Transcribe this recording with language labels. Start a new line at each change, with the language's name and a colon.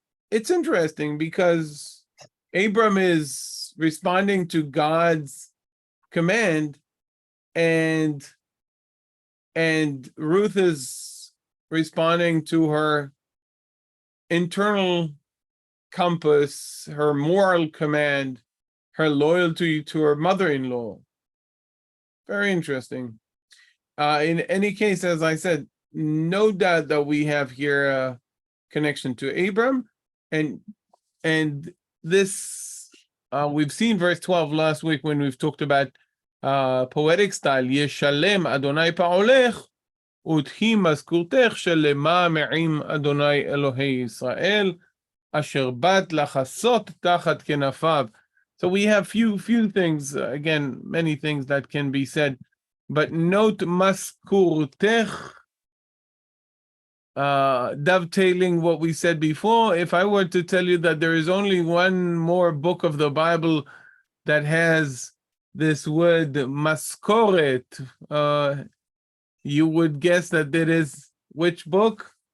English: It's interesting because Abram is responding to God's command, and Ruth is responding to her internal compass, her moral command, her loyalty to her mother-in-law. Very interesting. In any case, as I said, no doubt that we have here a connection to Abram, and this we've seen verse 12 last week when we've talked about poetic style.
Hebrew: Yeshalem Adonai pa'olech ותהי מזכורתך שלמה מעם אדוני אלוהי ישראל אשר באת לחסות תחת כנפיו.
English: So we have few things, again, many things that can be said, but note mazkurtech, dovetailing what we said before. If I were to tell you that there is only one more book of the Bible that has this word maskoret, you would guess that it is which book?